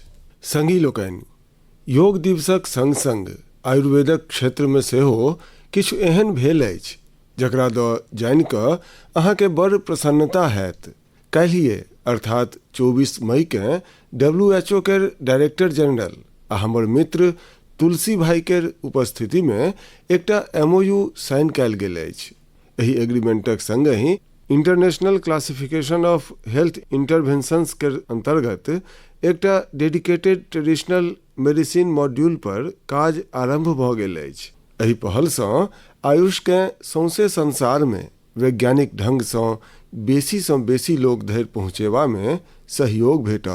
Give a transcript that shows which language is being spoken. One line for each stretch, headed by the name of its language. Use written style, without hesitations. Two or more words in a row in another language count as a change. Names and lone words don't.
Maithili: संगी लोकनि, योग दिवसक संग संग आयुर्वेदक क्षेत्र में सेहो किछु एहन भेल अछि जकरा दऽ जानि कऽ अहाँके बड़ प्रसन्नता हैत। काल्हिए अर्थात 24 मई के WHO केर
English: director general
Maithili: आ हमर मित्र तुलसी भाई केर उपस्थिति में एकटा
English: MOU sign
Maithili: कयल गेल अछि। एहि एग्रीमेंटक संगहि
English: international classification of health interventions
Maithili: के अंतर्गत एकटा
English: dedicated traditional medicine module
Maithili: पर काज आरंभ भऽ गेल अछि। एहि पहलसँ आयुष के सौंसे संसार में वैज्ञानिक ढंग सँ बेसी लोक धरि पहुँचेबा में सहयोग भेटत।